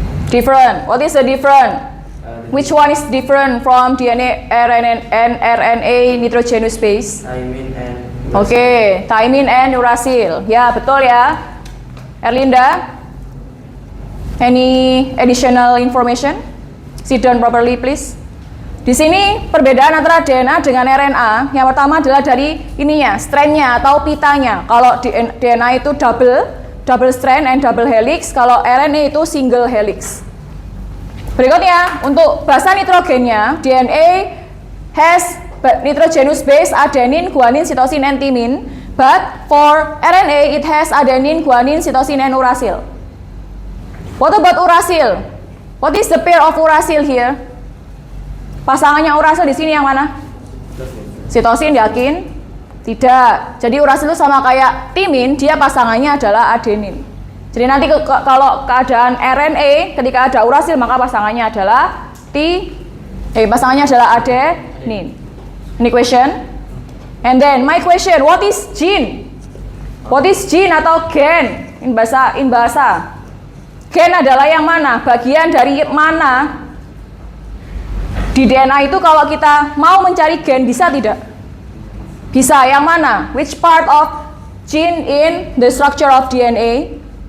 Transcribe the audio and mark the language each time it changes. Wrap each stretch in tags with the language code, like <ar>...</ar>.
<en>Different. What is the different? Which one is different from DNA, RNA, and RNA nitrogenous base? Thymine and</en> <id>Oke,</id> <en>thymine and uracil.</en> <id>Ya, betul ya. Erlinda?</id> <en>Any additional information? Sit down properly, please.</en> <id>Di sini perbedaan antara DNA dengan RNA. Yang pertama adalah dari ininya, strand-nya atau pitanya. Kalau DNA itu</id> <en>double strand and double helix.</en> <id>Kalau RNA itu single helix. Berikutnya, untuk basa nitrogennya,</id> <en>DNA has nitrogenous base adenine, guanine, cytosine, and thymine. But for RNA, it has adenine, guanine, cytosine, and uracil. What about uracil? What is the pair of uracil here?</en> <id>Pasangannya uracil di sini yang mana? Cytosine, yakin? Tidak. Jadi uracil itu sama kayak thymine, dia pasangannya adalah adenin. Jadi nanti kalau keadaan RNA ketika ada uracil maka pasangannya adalah pasangannya adalah adenin.</id> <en>Any question? And then my question, what is gene? What is gene atau gen? In bahasa.</en> <id>Gen adalah yang mana? Bagian dari mana? Di DNA itu kalau kita mau mencari gen bisa tidak? Bisa. Yang mana?</id> <en>Which part of gene in the structure of DNA?</en>